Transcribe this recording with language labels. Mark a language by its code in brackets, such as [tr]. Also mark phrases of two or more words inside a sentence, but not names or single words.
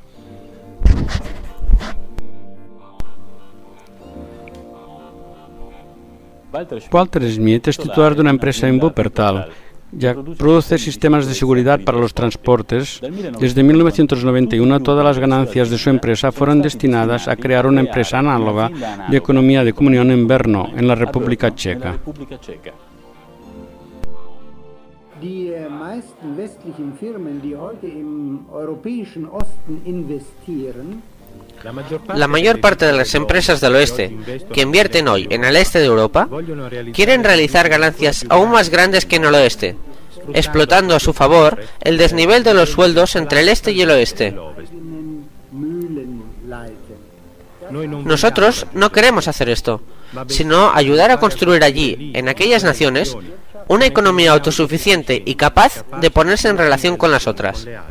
[es] Walter Smith es titular de una empresa en Wuppertal. Ya produce sistemas de seguridad para los transportes. Desde 1991 todas las ganancias de su empresa fueron destinadas a crear una empresa análoga de economía de comunión en Brno, en la República Checa. [de] Die meisten westlichen Firmen, die heute im europäischen Osten investieren, [es] la mayor parte de las empresas del oeste que invierten hoy en el este de Europa quieren realizar ganancias aún más grandes que en el oeste, explotando a su favor el desnivel de los sueldos entre el este y el oeste. Nosotros no queremos hacer esto, sino ayudar a construir allí, en aquellas naciones, una economía autosuficiente y capaz de ponerse en relación con las otras.